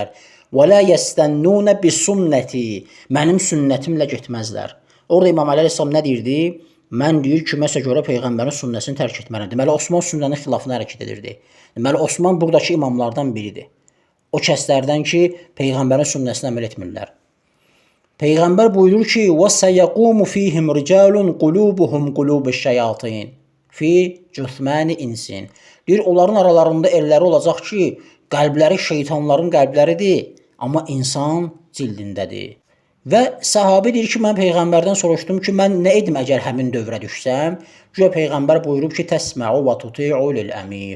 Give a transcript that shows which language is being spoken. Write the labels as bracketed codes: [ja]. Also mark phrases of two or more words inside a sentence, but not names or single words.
[ar] ولا يستنون بسنتي. [az] Mənim sünnətimlə getməzlər. Orada İmam Əli əleyhissalam nə deyirdi? Mən deyir ki, məsələ görə Peyğəmbərin sünnəsini tərk etmərəm. Deməli, Osman sünnənin xilafına hərəkət edirdi. Deməli, Osman buradakı imamlardan biridir. O kəslərdən ki, Peyğəmbərin sünnəsinə əməl etmirlər. Peyğəmbər buyurur ki, [ar] وَسَيَقُومُ فِيهِمْ رِجَالٌ قُلُوبُهُمْ قُلُوبُ الشَّيَاطِينَ في جثمان إنس. [az] Deyir, onların aralarında elləri olacaq ki, qəlbləri şeytanların qəlbləridir, amma insan cildindədir. Və sahabi deyir ki, mən Peyğəmbərdən soruşdum ki, mən nə edim əgər həmin dövrə düşsəm? Güya Peyğəmbər buyurub ki, [ar] تسمع وتطيع للأمير.